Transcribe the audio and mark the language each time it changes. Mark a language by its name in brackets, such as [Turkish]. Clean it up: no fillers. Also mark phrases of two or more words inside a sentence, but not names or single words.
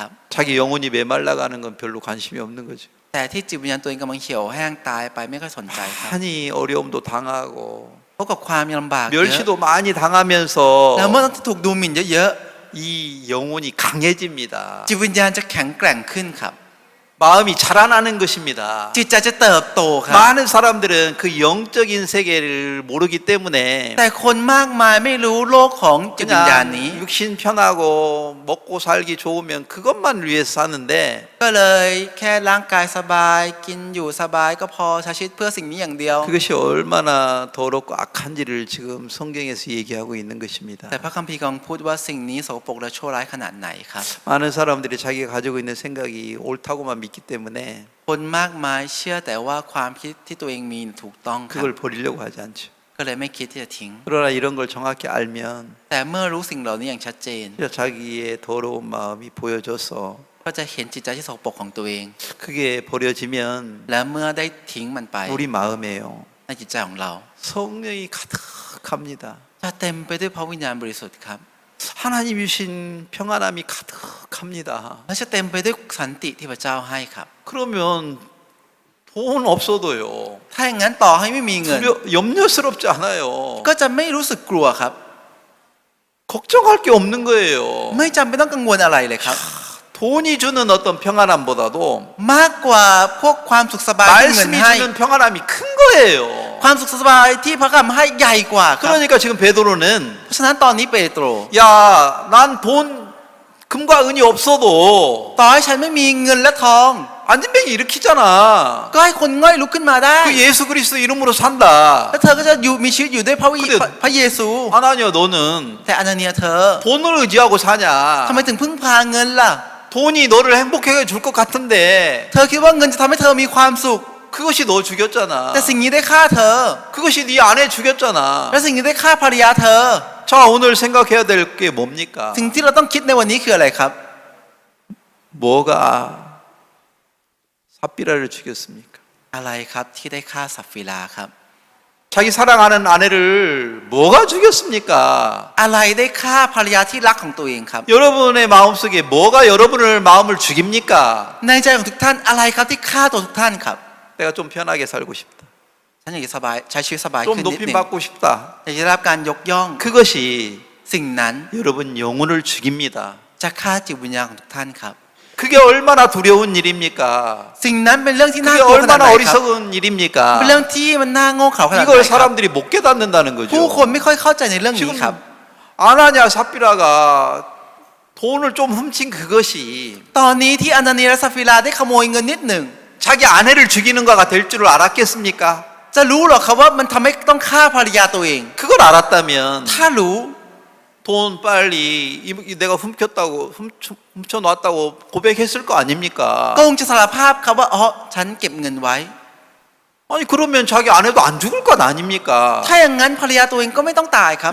[Korean] 자기 영혼이 메말라가는 건 별로 관심이 없는 거죠. [Thai] แต่ที่จิตวิญญาณตัวเองกำลังเหี่ยวแห้งตายไปไม่ค่อยสนใจครับ [Korean] 많이 어려움도 당하고 [Thai] พบกับความลำบากเยอะ [Korean] 멸시도 많이 당하면서 [Thai] แล้วเมื่อถูกดูหมิ่นเยอะ [Korean] 이 영혼이 강해집니다. [Thai] ๆจิตวิญญาณจะแข็งแกร่งขึ้นครับ [Korean] 마음이 자라나는 것입니다. [Thai] จิตใจจะเติบโตครับ [Korean] 많은 사람들은 그 영적인 세계를 모르기 때문에 [Thai] แต่คนมากมายไม่รู้โลกของจิตวิญญาณนี้ [Korean] 그냥 육신 편하고 먹고 살기 좋으면 그것만 위해서 사는데 [Thai] ก็เลยแค่ร่างกายสบายกินอยู่สบายก็พอใช้ชีวิตเพื่อสิ่งนี้อย่างเดียว [Korean] 그것이 얼마나 더럽고 악한지를 지금 성경에서 얘기하고 있는 것입니다. [Thai] แต่พระคัมภีร์กำลังพูดว่าสิ่งนี้สกปรกและชั่วร้ายขนาดไหนครับ [Korean] 많은 사람들이 자기가 가지고 있는 생각이 옳다고만 믿기 때문에 [Thai] คนมากมายเชื่อแต่ว่าความคิดที่ตัวเองมีถูกต้องครับ [Korean] 그걸 버리려고 하지 않죠. [Thai] ก็เลยไม่คิดที่จะทิ้ง [Korean] 그러나 이런 걸 정확히 알면 [Thai] แต่เมื่อรู้สิ่งเหล่านี้อย่างชัดเจน [Korean] 자기의 더러운 마음이 보여져서 [Thai] ก็จะเห็นจิตใจที่สกปรกของตัวเอง [Korean] 그게 버려지면 [Thai] และเมื่อได้ทิ้งมันไป [Korean] 우리 마음에요. [Thai] ในจิตใจของเรา [Korean] 성령이 가득합니다. [Thai] จะเต็มไปด้วยพระวิญญาณบริสุทธิ์ครับ [Korean] 하나님이 주신 평안함이 가득합니다. [Thai] และจะเต็มไปด้วยสันติที่พระเจ้าให้ครับ [Korean] 그러면 돈 없어도요. [Thai] ถ้าอย่างนั้นต่อให้ไม่มีเงิน [Korean] 염려스럽지 않아요. [Thai] ก็จะไม่รู้สึกกลัวครับ [Korean] 걱정할 게 없는 거예요. [Thai] ไม่จำเป็นต้องกังวลอะไรเลยครับ [Korean] 돈이 주는 어떤 평안함보다도 [Thai] มากกว่าพวกความสุขสบายที่เงิน [Korean] 말씀이 [Thai] ให้ [Korean] 주는 평안함이 큰 거예요. [Thai] ความสุขสบายที่พระคำให้ใหญ่กว่าครับ [Korean] 그러니까 지금 베드로는 [Thai] เพราะฉะนั้นตอนนี้เปโตร [Korean] 야, 난 돈 금과 은이 없어도 [Thai] ต่อให้ฉันไม่มีเงินและทอง [Korean] 안진뱅이 일으키잖아. [Thai] ก็ให้คนง่อยลุกขึ้นมาได้ [Korean] 그 예수 그리스도 이름으로 산다. [Thai] แล้วเธอก็จะอยู่มีชีวิตอยู่ด้วยพระเยซู [Korean] 하나님 너는 [Thai] แต่อนาเนียเธอ [Korean] 돈을 의지하고 사냐? [Thai] ทำไมถึงพึ่งพาเงินล่ะ [Korean] 돈이 너를 행복하게 줄 것 같은데 [Thai] เธอคิดว่าเงินจะทำให้เธอมีความสุข [Korean] 그것이 너 죽였잖아. [Thai] แต่สิ่งนี้ได้ฆ่าเธอ [Korean] 그것이 네 아내 죽였잖아. [Thai] และสิ่งนี้ได้ฆ่าภรรยาเธอ [Korean] 자, 오늘 생각해야 될 게 뭡니까? [Thai] สิ่งที่เราต้องคิดในวันนี้คืออะไรครับ [Korean] 뭐가 삽비라를 죽였습니까? [Thai] อะไรครับที่ได้ฆ่าสัฟฟิลาครับ [Korean] 자기 사랑하는 아내를 뭐가 죽였습니까? [Thai] อะไรได้ฆ่าภรรยาที่รักของตัวเองครับ [Korean] 여러분의 마음속에 뭐가 여러분의 마음을 죽입니까? [Thai] ในใจของทุกท่านอะไรครับที่ฆ่าตัวทุกท่านครับ [Korean] 내가 좀 편하게 살고 싶다. [Thai] ฉันอยากจะสบายใช้ชีวิตสบาย [Korean] 좀 [Thai] ขึ้นนิดห [Korean] 높임 [Thai] นึ่ง [Korean] 받고 싶다. [Thai] อยากจะได้รับการยกย่อง [Korean] 그것이 [Thai] สิ่งนั้น [Korean] 여러분 영혼을 죽입니다. [Thai] จะฆ่าจิตวิญญาณของทุกท่านครับ [Korean] 그게 얼마나 두려운 일입니까? [Thai] สิ่งนั้นเป็นเรื่องที่น่า [Korean] 그게 [Thai] กลัวขนาดไหน [Korean] 얼마나 [Thai] ครับ [Korean] 어리석은 [Thai] เป็น [Korean] 일입니까? [Thai] เรื่องที่มันน่าโง่เขลาขนาดไหน [Korean] 이걸 [Thai] ครับ [Korean] 사람들이 못 깨닫는다는 [Thai] ผู้คน [Korean] 거죠. [Thai] ไม่ค่อยเข้าใจในเรื่องนี้ [Korean] 지금 [Thai] ครับ [Korean] 아나냐 삽비라가 돈을 좀 훔친 그것이 [Thai] ตอนนี้ที่อนาเนียและซัฟฟิลาได้ขโมยเงินนิดหนึ่ง [Korean] 자기 아내를 죽이는 거가 될 줄을 알았겠습니까? [Thai] จะรู้หรอครับว่ามันทำให้ต้องฆ่าภรรยาตัวเอง [Korean] 그걸 알았다면 [Thai] ถ้ารู้ [Korean] 돈 빨리 내가 훔쳐놨다고 고백했을 거 아닙니까? [Thai] ก็คงจะสารภาพครับว่าอ๋อฉันเก็บเงินไว้ [Korean] 아니 그러면 자기 아내도 안 죽을 것 아닙니까? [Thai] ถ้าอย่างนั้นภรรยาตัวเองก็ไม่ต้องตายครับ